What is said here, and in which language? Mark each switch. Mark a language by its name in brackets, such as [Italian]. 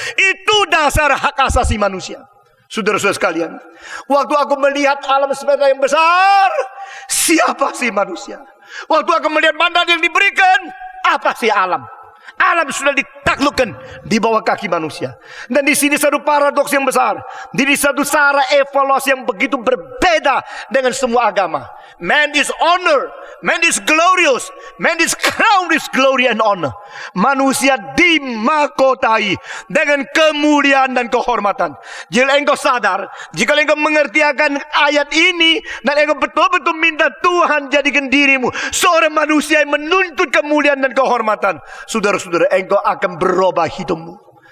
[Indonesian] Itu dasar hak asasi manusia. Saudara-saudara sekalian, waktu aku melihat alam semesta yang besar, siapa sih manusia? Waktu aku melihat mandat yang diberikan, apa sih alam? Alam sudah ditaklukkan di bawah kaki manusia. Dan di sini satu paradoks yang besar. Di satu cara evaluasi yang begitu berbeda dengan semua agama. [English] Man is honor, man is glorious, man is crowned with glory and honor. [Indonesian] Manusia dimahkotai dengan kemuliaan dan kehormatan. Jika engkau sadar, jika engkau mengerti akan ayat ini, dan engkau betul-betul minta Tuhan jadikan dirimu seorang manusia yang menuntut kemuliaan dan kehormatan, saudara-saudara, engkau akan berubah hidupmu.